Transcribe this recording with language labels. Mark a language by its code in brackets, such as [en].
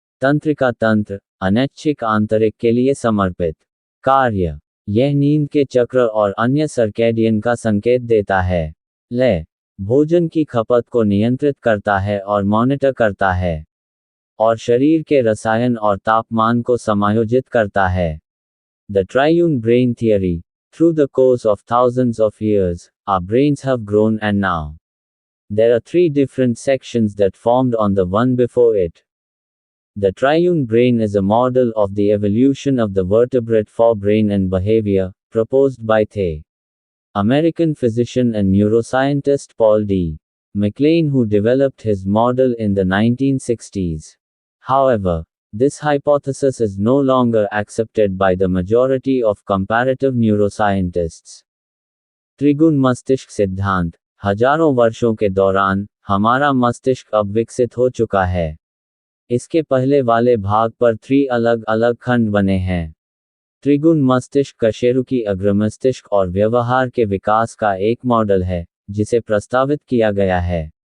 [hi] तंत्रिका तंत्र, अनैच्छिक आंतरिक के लिए समर्पित कार्य। यह नींद के चक्र और अन्य सर्कैडियन का संकेत देता है। लय, भोजन की खपत को नियंत्रित करता है और मॉनिटर करता है और शरीर के रसायन और तापमान को समायोजित करता है। [en] The triune brain theory. Through the course of thousands of years, our brains have grown and now there are three different sections that formed on the one before it. The triune brain is a model of the evolution of the vertebrate forebrain and behavior, proposed by the American physician and neuroscientist Paul D. MacLean, who developed his model in the 1960s. However, this hypothesis is no longer accepted by the majority of comparative neuroscientists. [hi] त्रिगुण मस्तिष्क सिद्धांत। हजारों वर्षों के दौरान हमारा मस्तिष्क अब विकसित हो चुका है। इसके पहले वाले भाग पर 3 अलग अलग खंड बने हैं। त्रिगुण मस्तिष्क कशेरुकी अग्रमस्तिष्क और व्यवहार के विकास का एक मॉडल है, जिसे प्रस्तावित किया गया है।